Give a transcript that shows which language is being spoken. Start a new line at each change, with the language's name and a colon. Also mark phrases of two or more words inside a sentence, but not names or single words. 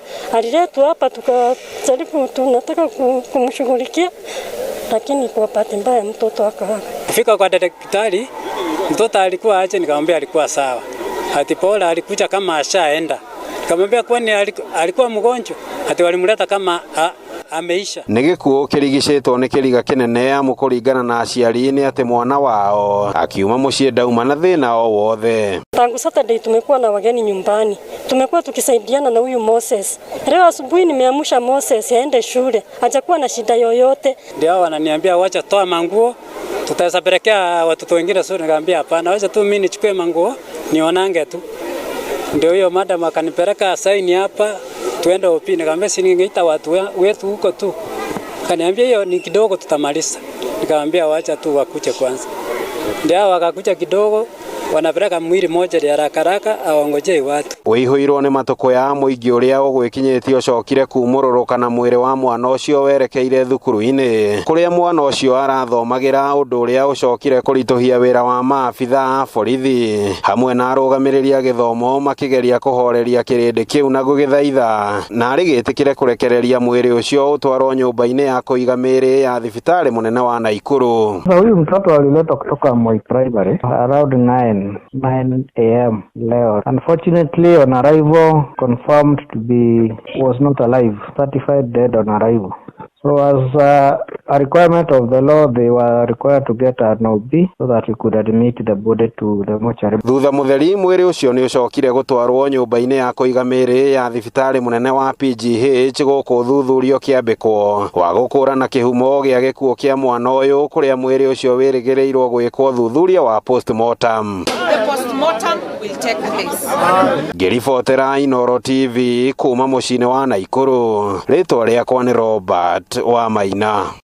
Swahili: Aliletwa hapa tukajaribu tunataka kumshughulikia lakini kwa bahati mbaya mtoto akaaga. Fika kwa daktari, mtoto alikuwa aje, nikamwambia alikuwa sawa. Ati Paula alikuja kama ashaenda. Nikamwambia kwani alikuwa mgonjwa? Ati walimleta kama ameisha.
Kikuyu: Nĩ gĩkuũ kĩrigicĩtwo nĩ kĩriga kĩnene amu kũringana na aciari nĩ atĩ mwana wao akiuma mũciĩ ndauma na thĩna o wothe.
Swahili: Tangu Saturday tumekuwa na wageni nyumbani. Tumekuwa tukisaidiana na huyu Moses. Leo asubuhi nimeamsha Moses aende shule. Hajakuwa na shida yoyote. Ndio wananiambia wacha toa manguo. Tutawapelekea watoto wengine shule. Nikamwambia hapana, wacha tu mimi nichukue manguo nionange tu. Ndio hiyo madam akanipeleka saini hapa tuende OP. Nikamwambia si ningeita watu wetu huko tu. Akaniambia hiyo ni kidogo tutamaliza. Nikamwambia wacha tu wakuje kwanza. Ndio wakakuja kidogo wanapeleka mwili moja ya haraka aongoje watu.
Kikuyu: Wĩihũirwo nĩ matũkũ ya mũingĩ ũrĩa ũgwĩkinyĩtie ũcokire kumũrũrũka na mwĩrĩ wa mwana ũcio werekeire thukuru-inĩ kũrĩa mwana ũcio arathomagĩra ũndũ ũrĩa ũcokire kũritũhia wĩra wa maabitha a borithi hamwe na arũgamĩrĩri a gĩthomo makĩgeria kũhoreria kĩrĩndĩ kĩu na gũgĩthaitha narĩ gĩtĩkĩre kũrekereria mwĩrĩ ũcio ũtwarwo nyũmba-inĩ ya kũiga mĩĩrĩ ya thibitarĩ mũnene wa Naikuru.
Swahili: Huyu mtoto aliletwa kutoka Moi Primary around 9 a.m. leo.
English: Unfortunately, on arrival, confirmed to be was not alive, certified dead on arrival. So as a requirement of the law, they were required to get an OB so that we could admit the body to the mortuary.
Kikuyu: Thutha mũtheri mwĩrĩ ũcio nĩ ũcokire gũtwarwo nyũmba-inĩ ya kũiga mĩĩrĩ ya thibitarĩ mũnene wa PGH gũkũ thuthurio kĩambĩkwo wa gũkũrana kĩhumo gĩa gĩkuũ kĩa mwana ũyũ kũrĩa mwĩrĩ ũcio wĩrĩgĩrĩirwo gwĩkwo thuthuria wa postmortem.
English: The postmortem will take place.
Kikuyu: Ngĩribotera Inooro TV kuma mũciĩ-inĩ wa Naikuru. Rĩtwa rĩakwa nĩ Robert wa Maina.